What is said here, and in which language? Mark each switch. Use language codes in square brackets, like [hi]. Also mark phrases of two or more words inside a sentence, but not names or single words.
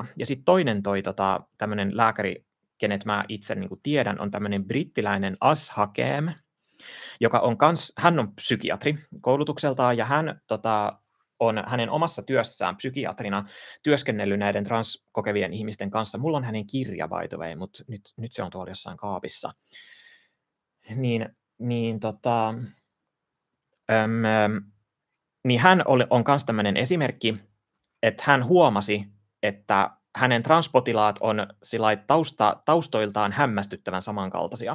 [fi] Ja sitten toinen tämmöinen lääkäri, kenet mä itse niin kuin tiedän, on tämmöinen brittiläinen As Hakem, hän on psykiatri koulutukseltaan, ja hän on hänen omassa työssään psykiatrina työskennellyt näiden transkokevien ihmisten kanssa. Mulla on hänen kirja, [en] by the way, [fi] mutta nyt se on tuolla jossain kaapissa. Niin hän on myös tämmöinen esimerkki, että hän huomasi, että hänen transpotilaat on taustoiltaan hämmästyttävän samankaltaisia.